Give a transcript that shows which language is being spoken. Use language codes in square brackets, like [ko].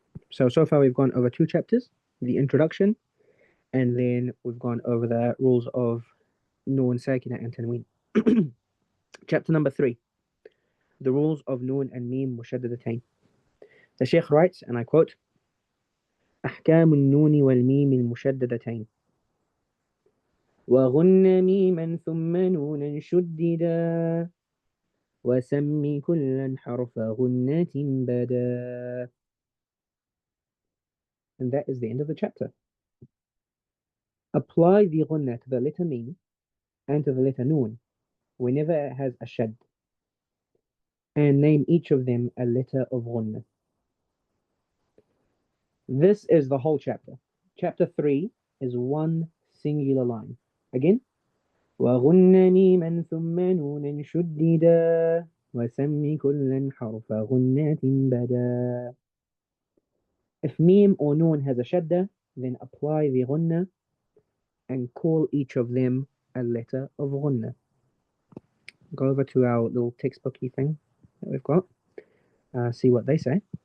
[en] So far we've gone over 2 chapters, the introduction, and then we've gone over the rules of Noon, Sakina, and Tanween. Chapter number 3, the rules of Noon and Mim Mushaddadatain. The Sheikh writes, and I quote, [ar] أحكام النون والميم المشددتين وغن ميما ثم نونا شددا وسمي كلا حرف غنة بدا. [en] And that is the end of the chapter. Apply the ghunna to the letter mim and to the letter noon whenever it has a shad, and name each of them a letter of ghunna. This is the whole chapter. Chapter 3 is one singular line. [ar] Again, وغن ميما ثم نونا شددا وسمي كلا حرف غنة بدا. [en] If mim or noon has a shadda, then apply the ghunna and call each of them a letter of ghunna. Go over to our little textbooky thing that we've got. See what they say.